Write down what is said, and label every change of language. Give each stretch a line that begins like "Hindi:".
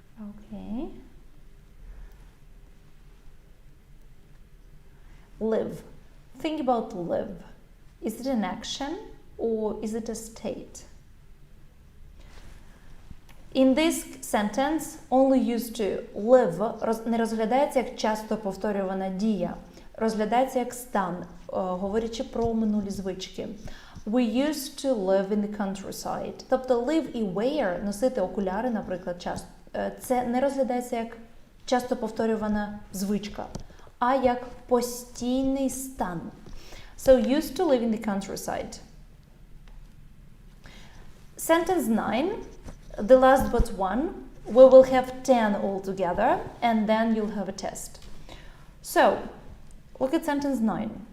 English: Okay. Live. Think about live. Is it an action or is it a state? In this sentence, only used to live
Ukrainian: не розглядається як часто повторювана дія. Розглядається як стан, говорячи про минулі звички.
English: We used to live in the countryside.
Ukrainian: Тобто live і wear, носити окуляри, наприклад, це не розглядається як часто повторювана звичка, а як постійний стан.
English: So used to live in the countryside. Sentence 9, the last but one. We will have 10 altogether, and then you'll have a test. So, look at sentence 9.